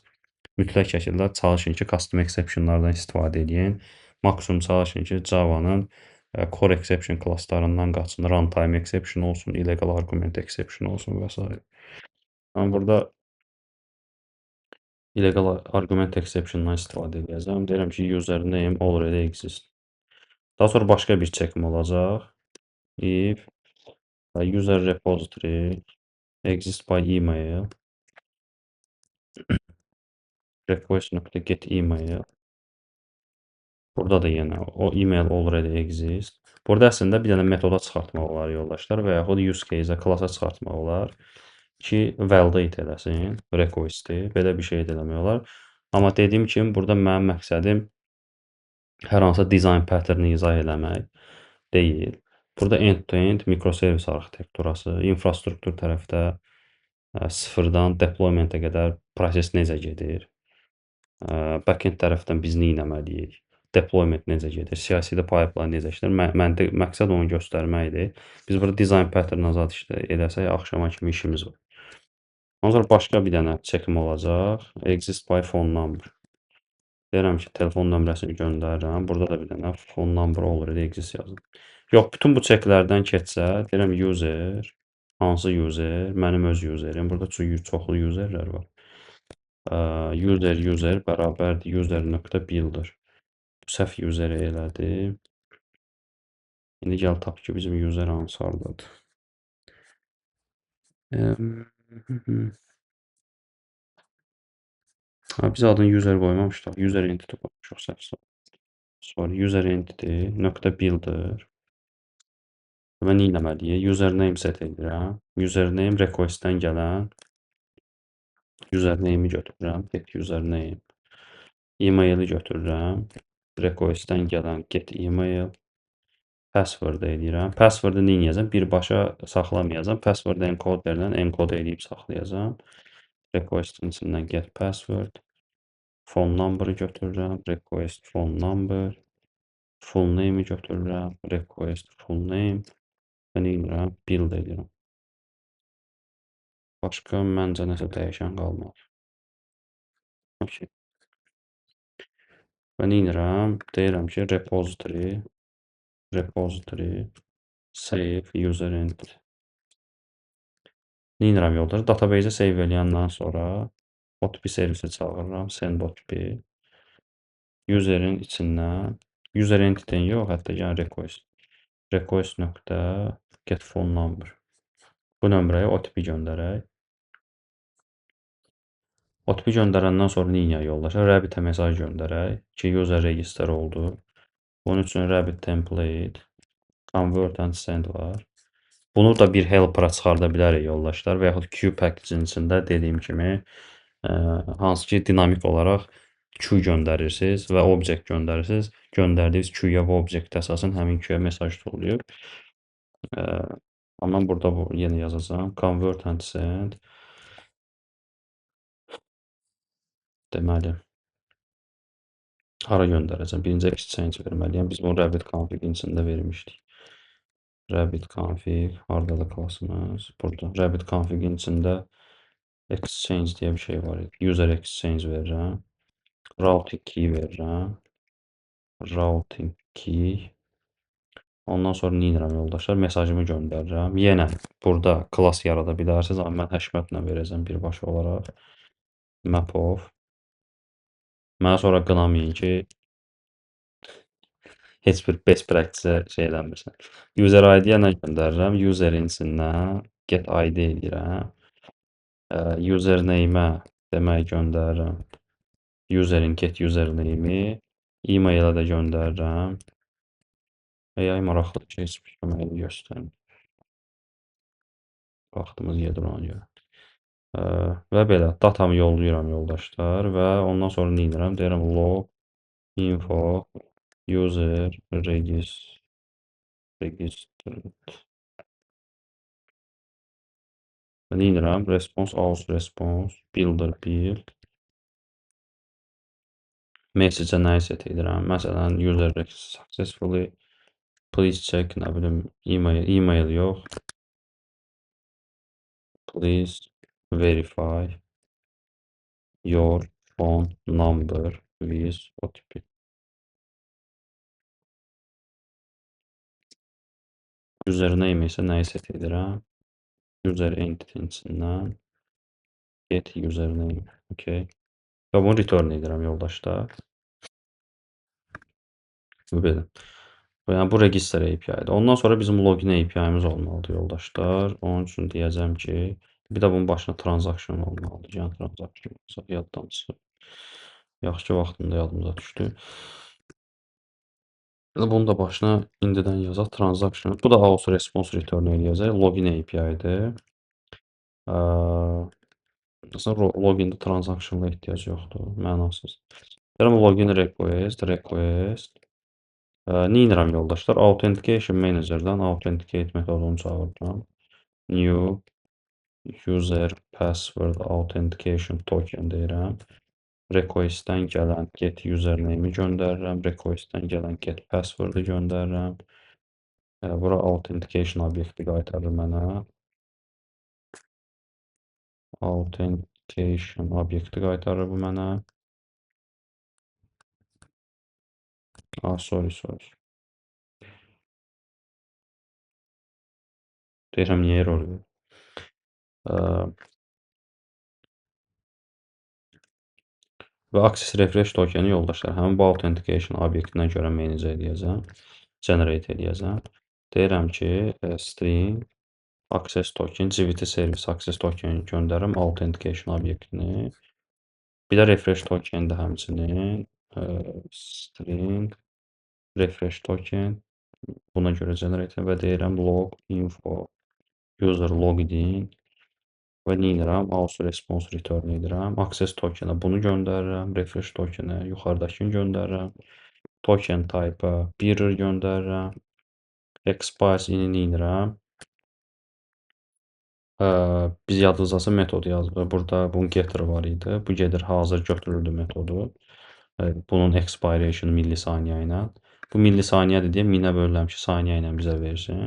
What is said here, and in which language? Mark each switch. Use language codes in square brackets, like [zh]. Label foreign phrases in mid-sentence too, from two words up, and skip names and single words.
[az] Mütləq şəkildə çalışın ki, [en] custom exceptionlardan [az] istifadə edin. Maksimum çalışın ki, Java-nın [en] core exception [az] klasslarından qaçın. [en] Runtime exception [az] olsun, [en] illegal argument exception [az] olsun və s. Mən burada [en] illegal argument exception-dan [az] istifadə edəcəm. Deyirəm ki, [en] username already exists. [az] Daha sonra başqa bir çekim olacaq. [en] If user repository exist by email request.get email. [az] Burada da yenə o [en] email already exist. [az] Burada əslində bir dənə metoda çıxartmaq olar yoldaşlar və yaxud [en] use case-ə, [az] klassa çıxartmaq olar ki, validate eləsin request-i. Belə bir şey də eləmək olar. Amma dediyim kimi burada mənim məqsədim hər hansısa [en] design pattern-i [az] izah eləmək deyil. Burada end-to-end mikroservis arxitekturası, infrastruktur tərəfdə sıfırdan deployment-ə qədər proses necə gedir? Backend tərəfdən biz nə etməliyik? Deployment necə gedir? [en] CI/CD pipeline [az] necə işləyir? Məqsəd onu göstərməkdir. Biz burada [en] design pattern [az] azad edərsək, axşama kimi işimiz var. Ondan sonra başqa bir dənə çekim olacaq. [en] Exist by phone number. [az] Deyirəm ki, telefon nömrəsini göndərirəm. Burada da bir dənə [en] phone number already exist [az] yazdım. Yox, bütün bu çeklərdən keçsə, deyirəm user, hansı user? Mənim öz userim. Burada çoxlu userlər var. User bərabərdir user.builder. Bu səhv useri elədi. İndi gəl tap ki, bizim user hansı hardadır. Biz adını user qoymamışdıq. [en] User entity [az] qoymuşuq səhv. [en] Sorry, user entity .builder. [az] Mən nə etməliyəm? Username set edirəm. Username request-dən gələn username-i götürürəm. [en] Get username. [az] E-mail-i götürürəm. Request-dən gələn [en] get email. [az] Password edirəm. Password-ı nə edəcəm? Birbaşa saxlamayacağam. Password encoderlə encode edib saxlayacağam. Request-in içindən [en] get password. Phone number-ı [az] götürürəm. [en] Request phone number. Full name-i [az] götürürəm. [en] Request full name. [az] Və nə edirəm? Build edirəm. Başqa məncə nəsə dəyişən qalmadı. Okay. Və nə edirəm? Deyirəm ki, [en] repository save user entity. [az] Nə edirəm yoldaş? Database-ə save eləyəndən sonra OTP servisi çağırıram. [en] Send OTP. [az] Userin içindən [en] user entity-dən [az] yox, hətta yəni request. [en] Request.get phone number. [az] Bu nömrəyə OTP göndərək. OTP göndərəndən sonra nə edək yoldaşlar? Rabbit-ə mesaj göndərək ki, [en] user register [az] oldu. Bunun üçün [en] Rabbit template convert and send [az] var. Bunu da bir helper-a çıxarda bilərik yoldaşlar və yaxud [en] queue package-in [az] içində dediyim kimi hansı ki dinamik olaraq queue göndərirsiniz və object göndərirsiniz. Göndərdiyiniz queue-ya və object əsasən həmin queue-ya mesaj toplayır. Amma burada bu yenə yazacağam. [en] Convert and send. [az] Deməli, hara göndərəcəm? Birinci exchange verməliyəm. Biz bunu [en] Rabbit config-in [az] içində vermişdik. [en] Rabbit config, [az] haradadır klassımız? Burada. [en] Rabbit config-in [az] içində exchange deyə bir şey var. [en] User exchange [az] verirəm. [en] Routing key [az] verirəm. [en] Routing key. [az] Ondan sonra nə edirəm yoldaşlar? Mesajımı göndərirəm. Yenə burada klass yarada bilərsiniz. Amma mən HashMap-la verəcəm birbaşa olaraq. [en] Map of. [az] Mənə sonra qınamayın ki, heç bir [en] best practice [az] şey eləmirsən. [en] User ID-yə [az] nə göndərirəm? User-in içindən [en] get ID [az] edirəm. Username-ə demək göndərirəm. Userin [en] get username-i. [az] E-mail-ə də göndərirəm. AI maraqlı keçmiş köməyi göstərir. Vaxtımız gedir ona görə. Və belə datamı yollayıram yoldaşlar və ondan sonra nə edirəm? Deyirəm [en] log info user register. [az] Nə edirəm? [en] Response aus response builder build. [az] Message-ə nəyi set edirəm? Məsələn, [en] user successfully please check, [az] nə bilim, email yox. [en] Please verify your phone number with OTP. [az] Username isə nəyi set edirəm? [en] User entity-sindən get username. [az] Okay. Və bunu return edirəm yoldaşlar. Belə. Yəni bu [en] register API-dir. [az] Ondan sonra bizim [en] login API-miz [az] olmalıdır yoldaşlar. Onun üçün deyəcəm ki, bir də bunun başına transaction olmalıdır. Yəni transaction yaddan çıxır. Yaxşı ki, vaxtında yadımıza düşdü. Bunu da başına indidən yazaq transaction. Bu da [en] also response return [az] eləyəcək. [en] Login API-dir. [az] Məsələn, login-də transaction-la ehtiyac yoxdur. Mənasız. Deyirəm [en] login request. [az] Nə edirəm yoldaşlar? [en] Authentication Manager-dan [az] authenticate metodunu çağırıram. [en] New user password authentication token [az] deyirəm. Request-dən gələn [en] get username-i [az] göndərirəm. Request-dən gələn [en] get password-ı [az] göndərirəm. Bura authentication obyekti qaytarır mənə. Authentication obyekti qaytarır bu mənə. Sorry. Deyirəm niyə error verir. Və [en] access refresh tokeni [az] yoldaşlar həmin bu authentication obyektinə görə manage eləyəcəm. Generate eləyəcəm. Deyirəm ki, [en] string access token, GVT service access tokeni [az] göndərirəm authentication obyektini. Bir də refresh tokeni də həmçinin [en] string refresh token [az] buna görə generate və deyirəm [en] log info user logged in [az] və nə edirəm? [en] Also response return [az] edirəm. Access tokenə bunu göndərirəm. Refresh tokenə yuxarıdakını göndərirəm. [en] Token type-a [az] mirror göndərirəm. Expires ini nə edirəm? Biz yadınızdasa metod yazılır. Burada bunun getter var idi. Bu gedir hazır götürüldü metodu. Bunun expiration millisaniyə ilə. Bu millisaniyə deyə 1000-ə bölürəm ki, saniyə ilə bizə versin.